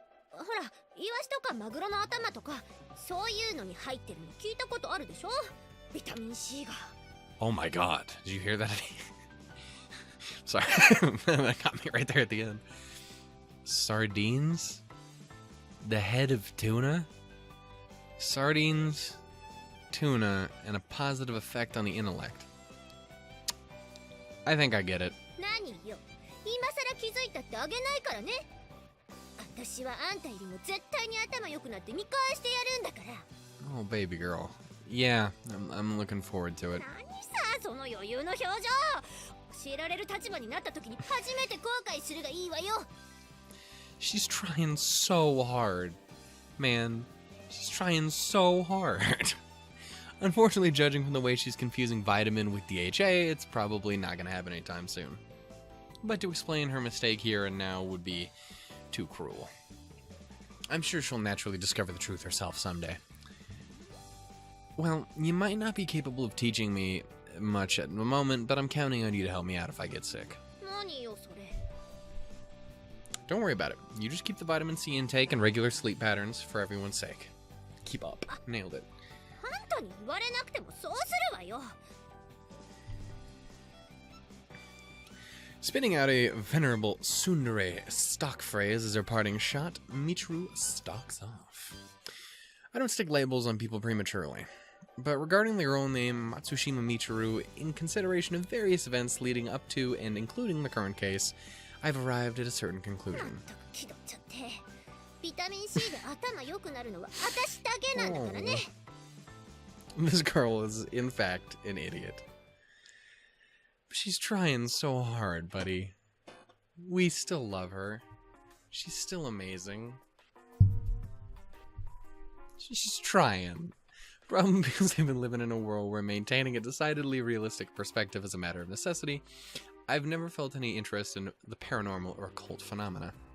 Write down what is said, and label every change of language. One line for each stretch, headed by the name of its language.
Japanese: ほら、イワシとかマグロの頭とかそういうのに入ってるの聞いたことあるでしょ。ビタミン C が。
English: Oh my god, did you hear that? Sorry, that got me right there at the end. Sardines? The head of tuna? Sardines, tuna, and a positive effect on the intellect. I think I get it.
Japanese: 何よ、今さら気づいたってあげないからね。私はあんたよりも絶対に頭良くなって見返してやるんだから。
English: Oh, baby girl. Yeah, I'm looking forward to it.
Japanese: 何さ、その余裕の表情。教えられる立場になった時に初めて後悔するがいいわよ。
English: She's trying so hard. Man, she's trying so hard. Unfortunately, judging from the way she's confusing vitamin with DHA, it's probably not going to happen anytime soon. But to explain her mistake here and now would be too cruel. I'm sure she'll naturally discover the truth herself someday. Well, you might not be capable of teaching me much at the moment, but I'm counting on you to help me out if I get sick.
Japanese: 何よそれ。
English: Don't worry about it. You just keep the vitamin C intake and regular sleep patterns for everyone's sake. Keep up. Nailed it.
Japanese: あんたに言われなくてもそうするわよ。
English: Spitting out a venerable tsundere stock phrase as her parting shot, Michiru stalks off. I don't stick labels on people prematurely. But regarding the girl named Matsushima Michiru, in consideration of various events leading up to and including the current case, I've arrived at a certain conclusion.
Japanese: 気取っちゃって。ビタミン C で頭良くなるのは私だけなんだからね。
English: This girl is, in fact, an idiot. But she's trying so hard, buddy. We still love her. She's still amazing. She's trying. Probably because they've been living in a world where maintaining a decidedly realistic perspective is a matter of necessity, I've never felt any interest in the paranormal or occult phenomena.